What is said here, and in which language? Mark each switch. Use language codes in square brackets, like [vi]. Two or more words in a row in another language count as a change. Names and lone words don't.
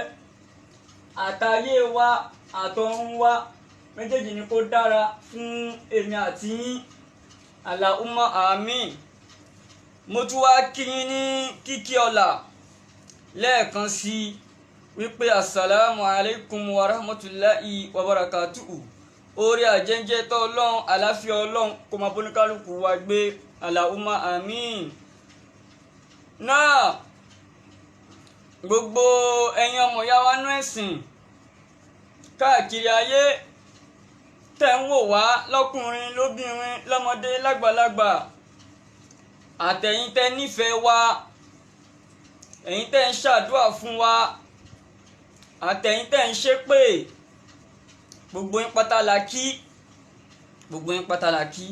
[yo] Àtayé wa àtọ̀run wa méjèèjì ni kó dára fún èmi àti yín, [ar] اللهم آمين. [yo] Mo tún wá kí yín ní kíkí ọlá lẹ́ẹ̀kan sí wípé [ar] السلام عليكم ورحمة الله وبركاته. [yo] Orí àjẹjẹ tọ́ Ọlọ́run, àláfíà Ọlọ́run kó máa bóníkálùkù wa gbé, [ar] اللهم آمين. [yo] Náà gbogbo ẹ̀yin ọmọ ìyá wa nú ẹ̀sìn káàkiri ayé tẹ́ ń wò wá lọ́kùnrin lóbìnrin lọ́mọdé lágbàlagbà, àtẹ̀yin tẹ́ nífẹ̀ẹ́ wa, ẹ̀yin tẹ́ ń ṣàdúrà fún wa, àtẹ̀yin tẹ́ ń ṣépè, gbogbo yín pátá la kí, gbogbo yín pátá la kí.